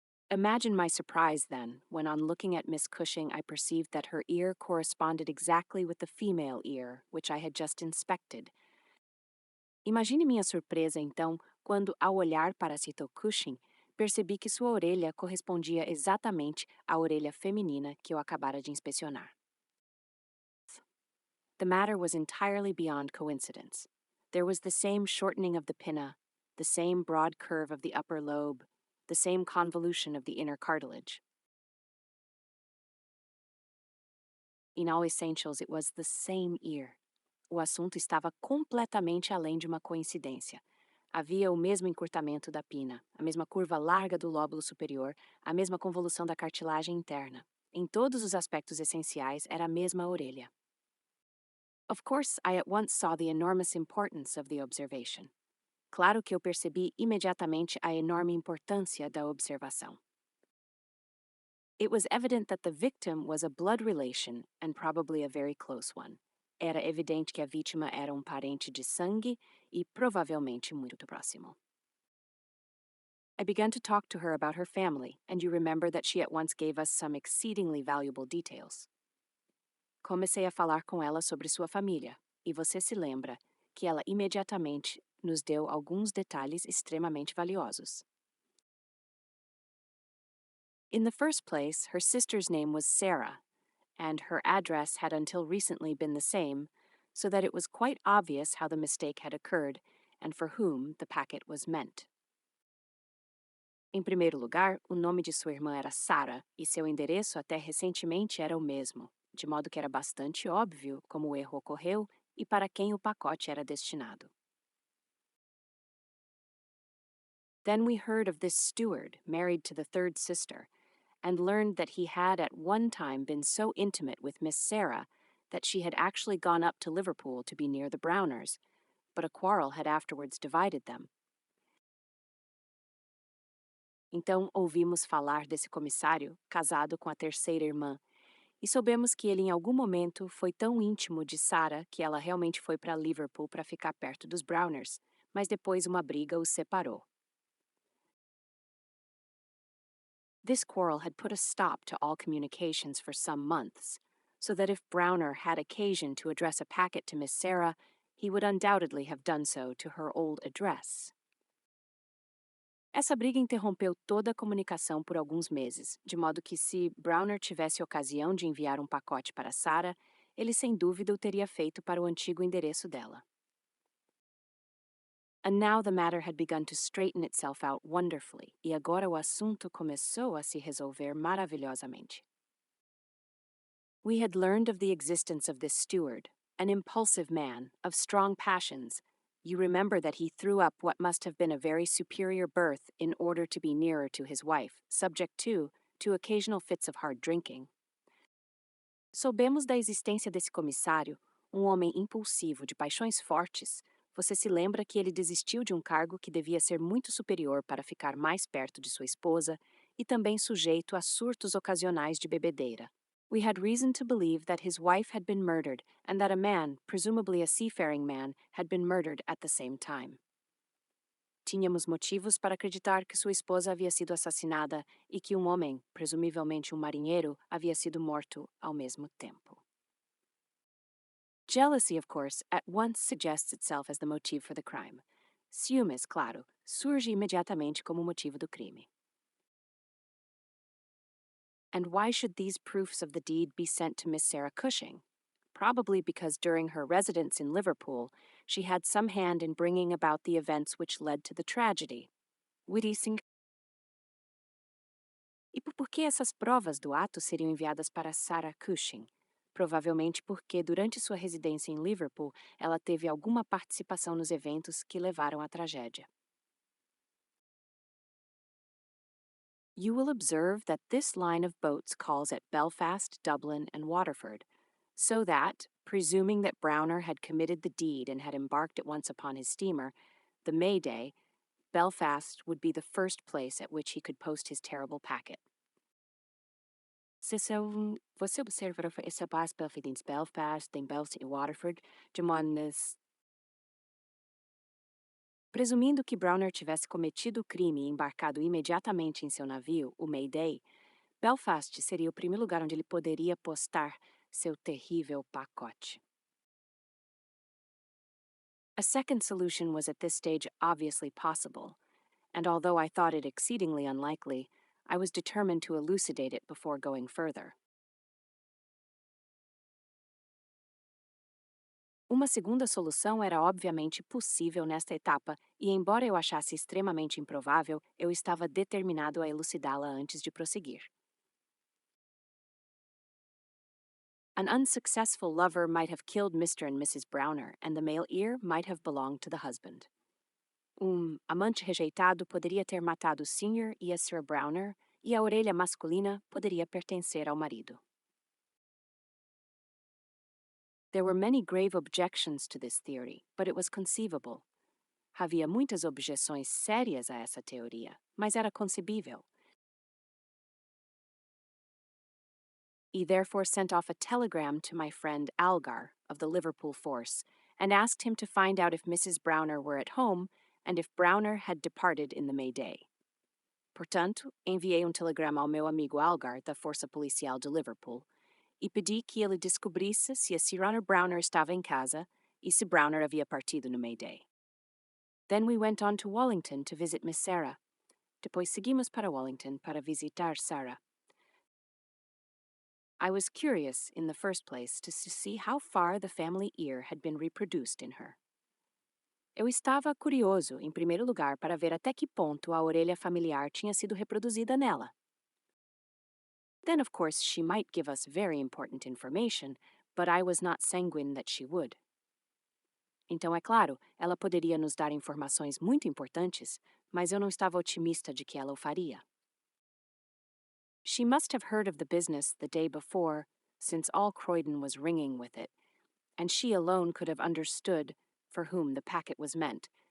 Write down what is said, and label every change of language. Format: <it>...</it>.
<en>Imagine my surprise, then, when on looking at Miss Cushing I perceived that her ear corresponded exactly with the female ear, which I had just inspected.</en> <pt>Imagine minha surpresa, então, quando, ao olhar para Cito Cushing, percebi que sua orelha correspondia exatamente à orelha feminina que eu acabara de inspecionar.</pt> <en>The matter was entirely beyond coincidence. There was the same shortening of the pinna, the same broad curve of the upper lobe, the same convolution of the inner cartilage. In all essentials, it was the same ear.</en> <pt>O assunto estava completamente além de uma coincidência. Havia o mesmo encurtamento da pina, a mesma curva larga do lóbulo superior, a mesma convolução da cartilagem interna. Em todos os aspectos essenciais, era a mesma orelha.</pt> <en>Of course, I at once saw the enormous importance of the observation.</en> <pt>Claro que eu percebi imediatamente a enorme importância da observação.</pt> <en>It was evident that the victim was a blood relation and probably a very close one.</en> <pt>Era evidente que a vítima era parente de sangue e provavelmente muito próximo.</pt> <en>I began to talk to her about her family, and you remember that she at once gave us some exceedingly valuable details.</en> <pt>Comecei a falar com ela sobre sua família, e você se lembra que ela imediatamente nos deu alguns detalhes extremamente valiosos.</pt> <en>In the first place, her sister's name was Sarah, and her address had until recently been the same, so that it was quite obvious how the mistake had occurred and for whom the packet was meant.</en> <pt>Em primeiro lugar, o nome de sua irmã era Sarah e seu endereço até recentemente era o mesmo, de modo que era bastante óbvio como o erro ocorreu e para quem o pacote era destinado.</pt> <en>Then we heard of this steward married to the third sister, and learned that he had at one time been so intimate with Miss Sarah that she had actually gone up to Liverpool to be near the Browners, but a quarrel had afterwards divided them.</en> <pt>Então ouvimos falar desse comissário, casado com a terceira irmã, e soubemos que ele em algum momento foi tão íntimo de Sarah que ela realmente foi para Liverpool para ficar perto dos Browners, mas depois uma briga os separou.</pt> <en>This quarrel had put a stop to all communications for some months, so that if Browner had occasion to address a packet to Miss Sarah, he would undoubtedly have done so to her old address.</en> <pt>Essa briga interrompeu toda a comunicação por alguns meses, de modo que se Browner tivesse ocasião de enviar pacote para Sarah, ele sem dúvida o teria feito para o antigo endereço dela.</pt> <en>And now the matter had begun to straighten itself out wonderfully,</en> <pt>e agora o assunto começou a se resolver maravilhosamente.</pt> <en>We had learned of the existence of this steward, an impulsive man, of strong passions. You remember that he threw up what must have been a very superior berth in order to be nearer to his wife, subject to occasional fits of hard drinking.</en> <pt>Soubemos da existência desse comissário, homem impulsivo, de paixões fortes. Você se lembra que ele desistiu de cargo que devia ser muito superior para ficar mais perto de sua esposa e também sujeito a surtos ocasionais de bebedeira.</pt> <en>We had reason to believe that his wife had been murdered and that a man, presumably a seafaring man, had been murdered at the same time.</en> <pt>Tínhamos motivos para acreditar que sua esposa havia sido assassinada e que homem, presumivelmente marinheiro, havia sido morto ao mesmo tempo.</pt> <en>Jealousy, of course, at once suggests itself as the motive for the crime.</en> <pt>Ciúmes, claro, surge imediatamente como motivo do crime.</pt> <en>And why should these proofs of the deed be sent to Miss Sarah Cushing? Probably because during her residence in Liverpool, she had some hand in bringing about the events which led to the tragedy.</en> <pt>E por que essas provas do ato seriam enviadas para Sarah Cushing? Provavelmente porque, durante sua residência em Liverpool, ela teve alguma participação nos eventos que levaram à tragédia.</pt> <en>You will observe that this line of boats calls at Belfast, Dublin, and Waterford, so that, presuming that Browner had committed the deed and had embarked at once upon his steamer, the May Day, Belfast would be the first place at which he could post his terrible packet.</en> <pt>Você observa essa base em Belfast, em Belfast e Waterford, de maneras. Presumindo que Browner tivesse cometido o crime e embarcado imediatamente em seu navio, o Mayday, Belfast seria o primeiro lugar onde ele poderia postar seu terrível pacote.</pt> <en>A second solution was at this stage obviously possible, and although I thought it exceedingly unlikely, I was determined to elucidate it before going further.</en> <pt>Uma segunda solução era obviamente possível nesta etapa, e embora eu achasse extremamente improvável, eu estava determinado a elucidá-la antes de prosseguir.</pt> <en>An unsuccessful lover might have killed Mr. and Mrs. Browner, and the male ear might have belonged to the husband.</en> <pt>Amante rejeitado poderia ter matado o Sr. e a Sr. Browner, e a orelha masculina poderia pertencer ao marido.</pt> <en>There were many grave objections to this theory, but it was conceivable.</en> <pt>Havia muitas objeções sérias a essa teoria, mas era concebível.</pt> <en>He therefore sent off a telegram to my friend Algar of the Liverpool force and asked him to find out if Mrs. Browner were at home and if Browner had departed in the May Day.</en> <pt>Portanto, enviei telegrama ao meu amigo Algar, da Força Policial de Liverpool, e pedi que ele descobrisse se a Sra. Browner estava em casa e se Browner havia partido no May Day.</pt> <en>Then we went on to Wallington to visit Miss Sarah.</en> <pt>Depois seguimos para Wallington para visitar Sarah.</pt> <en>I was curious, in the first place, to see how far the family ear had been reproduced in her.</en> <pt>Eu estava curioso, em primeiro lugar, para ver até que ponto a orelha familiar tinha sido reproduzida nela.</pt> <en>Then, of course, she might give us very important information, but I was not sanguine that she would.</en> <pt>Então, é claro, ela poderia nos dar informações muito importantes, mas eu não estava otimista de que ela o faria.</pt> <en>She must have heard of the business the day before, since all Croydon was ringing with it, and she alone could have understood for whom the packet was meant.</en>